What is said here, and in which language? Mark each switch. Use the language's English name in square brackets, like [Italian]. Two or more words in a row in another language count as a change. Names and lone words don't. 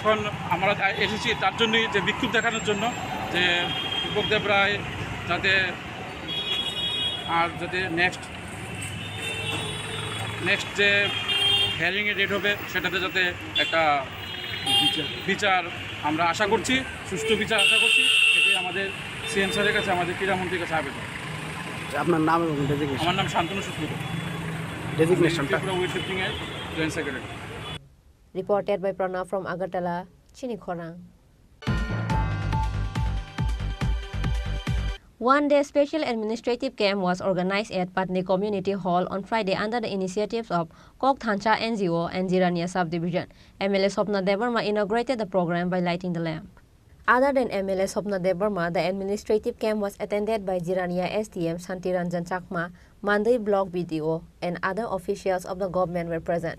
[Bangla] এখন আমরা এসেছি তার জন্যই, যে বিক্ষোভ দেখানোর জন্য, যে দীপকদেব রায় যাতে নেক্সট যে [English] hearing date [Bangla] হবে সেটাতে যাতে একটা বিচার আমরা আশা করছি, সুষ্ঠু বিচার আশা করছি। এটাই আমাদের [English] CM sir [Bangla] কাছে, আমাদের ক্রীড়ামন্ত্রীর কাছে আবেদন। আপনার নাম এবং ডেজিগনেশন? আমার নাম শান্তনু সুস্মিত, ডেজিগনেশনটা? ত্রিপুরা [English] weightlifting joint secretary. Reported by Pranav from Agartala, Chini Khorang. One-day special administrative camp was organized at Patni Community Hall on Friday under the initiatives of Kok Thancha NGO and Jirania Subdivision. MLA Sopna Devarma inaugurated the program by lighting the lamp. Other than MLA Sopna Devarma, the administrative camp was attended by Jirania SDM Santiranjan Chakma, Mandai Block BDO, and other officials of the government were present.